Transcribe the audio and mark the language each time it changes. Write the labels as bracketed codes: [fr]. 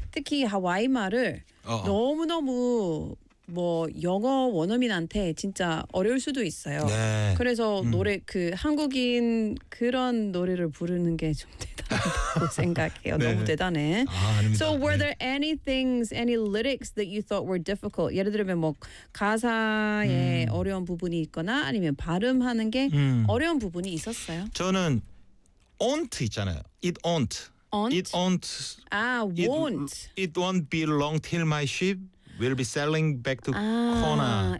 [ko] 특히 하와이 말을 너무너무 뭐 영어 원어민한테 진짜 어려울 수도 있어요. 네. 그래서 노래 그 한국인 그런 노래를 부르는 게 좀 대단하다고 생각해요. 네. 너무 대단해. 아, 아닙니다. [en] So were there any things, any lyrics that you thought were difficult? [ko] 예를 들면 뭐 가사에 어려운 부분이 있거나 아니면 발음하는 게 어려운 부분이 있었어요? 저는 [en] aunt [ko] 있잖아요. [en] It aunt. Aunt? It won't. Ah, won't. It won't be long till my ship will be sailing back to Kona.